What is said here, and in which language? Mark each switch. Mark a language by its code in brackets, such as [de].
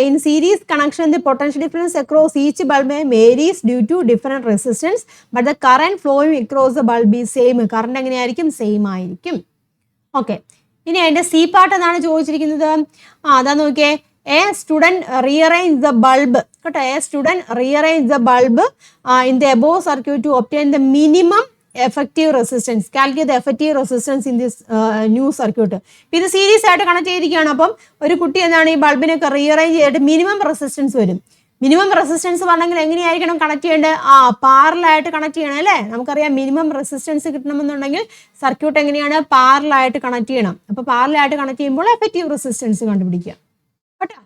[en] In series connection the potential difference across each bulb varies due to different resistance but the current flowing across the bulb is same. [ml] Current എങ്ങനെയായിരിക്കും? Same ആയിരിക്കും. [en] Okay. [ml] ഇനി അതിന്റെ C part എന്നാണ് ചോദിച്ചിരിക്കുന്നത്. അതാ നോക്കിയേ. [en] A student rearrange the bulb കേട്ടോ. A student rearrange the bulb in the above circuit to obtain the minimum effective resistance. Calculate the effective resistance in this new circuit. [ml] ഇത് series ആയിട്ട് connect ചെയ്തിരിക്കുകയാണ്. അപ്പം ഒരു കുട്ടി എന്താണ് ഈ ബൾബിനൊക്കെ റീഅറേഞ്ച് ചെയ്തിട്ട് മിനിമം റെസിസ്റ്റൻസ് വരും. മിനിമം റെസിസ്റ്റൻസ് പറഞ്ഞെങ്കിൽ എങ്ങനെയായിരിക്കണം കണക്ട് ചെയ്യേണ്ടത്? പാരലായിട്ട് കണക്ട് ചെയ്യണം അല്ലേ. നമുക്കറിയാം മിനിമം റെസിസ്റ്റൻസ് കിട്ടണമെന്നുണ്ടെങ്കിൽ സർക്യൂട്ട് എങ്ങനെയാണ്? പാരലായിട്ട് കണക്ട് ചെയ്യണം. അപ്പോൾ പാരലായിട്ട് കണക്ട് ചെയ്യുമ്പോൾ എഫക്റ്റീവ് റെസിസ്റ്റൻസ് കണ്ടുപിടിക്കുക കേട്ടോ.